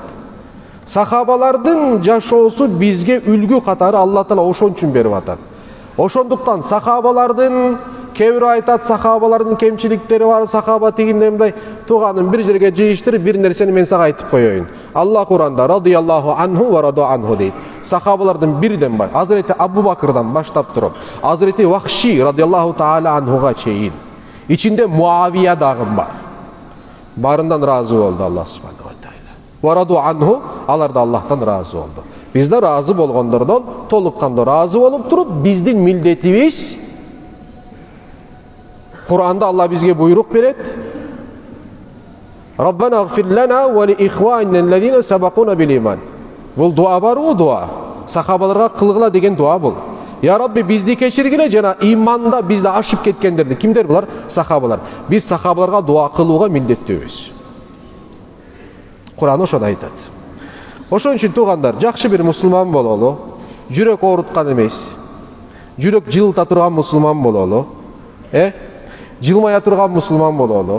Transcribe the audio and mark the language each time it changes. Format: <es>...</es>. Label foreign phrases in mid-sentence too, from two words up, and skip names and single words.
<ky>Сахабалардын жашоосу бизге үлгү катары Алла Таала ошон үчүн берип атат. Ошондуктан сахабалардын кээ бирөө айтат, сахабалардын кемчиликтери бар, сахаба тигиндей мындай тууганын бир жерге жыйыштырып, бир нерсени мен сага айтып коеюн. Алла Куранда</ky> <ar>رضي الله عنه ورضوا عنه</ar> <ky>дейт. Сахабалардын бирден бар. Азирети Абу Бакырдан баштап туруп, Азирети Вахши</ky> <ar>رضي الله تعالى</ar> <ky>анхуга чейин. Ичинде Муавия дагы бар. Барындан разы болду Алла</ky> <ar>سبحانه وتعالى. ورضوا عنه,</ar> <ky>алар да Аллахтан разы болду. Биз да разы болгондордон толук кандуу разы болуп туруп, биздин милдетибиз Кур'анда Алла бизге буйрук берет.</ky> <ar>ربنا اغفر لنا ولإخواننا الذين سبقونا بالإيمان.</ar> <ky>Бул дуа бар, бул дуа. Сахабаларга кылгыла деген дуа бул.</ky> <ar>يا رب,</ar> <ky>бизди кечиргиле, жана иманда бизди ашып кеткендерди. Кимдер булар? Сахабалар. Биз сахабаларга дуа кылууга милдеттүүбүз. Кур'ан ошону айтат. Ошон үчүн туугандар, жакшы бир мусулман бололу, жүрөк ооруткан эмес, жүрөк жылыта турган мусулман бололу, жылмая турган мусулман бололу.</ky>